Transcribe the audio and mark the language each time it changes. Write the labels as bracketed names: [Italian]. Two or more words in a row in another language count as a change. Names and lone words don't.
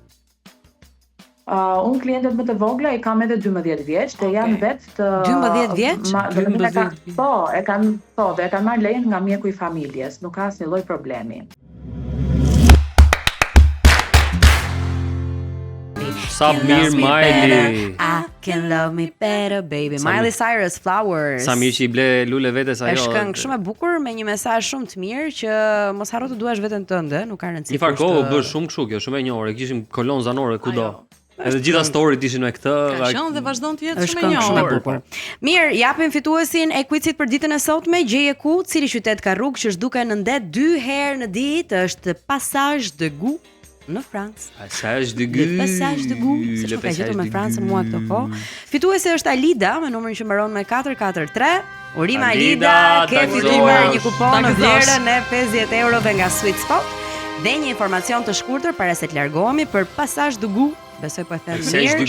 [Albanian] Unë klientët më të vogla i kam edhe 12 vjeç dhe janë vetë të 12 vjeç? Po, e kanë marrë lejen nga mjeku i familjes, nuk ka asnjë lloj problemi. Sa mirë Miley. [English] I can love me better baby. [Albanian] Miley Cyrus Flowers. Sa mirë që i ble lule vetes ajo. Është këngë shumë e bukur me një mesazh shumë të mirë që mos harro të duash veten tënde, nuk ka rëndësi. Një farë bë shumë kështu kjo, shumë e njohur. Kishim kolon zanore kudo. Edhe gjitha storyt ishin me këtë. Ka qenë dhe vazhdon të jetë shumë e njohur. Mirë, japim fituesin e quizit për ditën e sotme. Gjeje ku, cili qytet ka rrugë që zhduken në ndet 2 herë në ditë, është Passage de Gou në Francë. Passage de Gou. Passage de Gou. Se ka gjetur me Francën mua këto kohë. Fituesi është Alida me numrin që mbaron me 443. Urime Alida, ke fituar një kupon në vlerën e 50 eurove nga Sweet Spot dhe një informacion të shkurtër para se të largohemi për Passage de Gou. Besoj po e them mirë,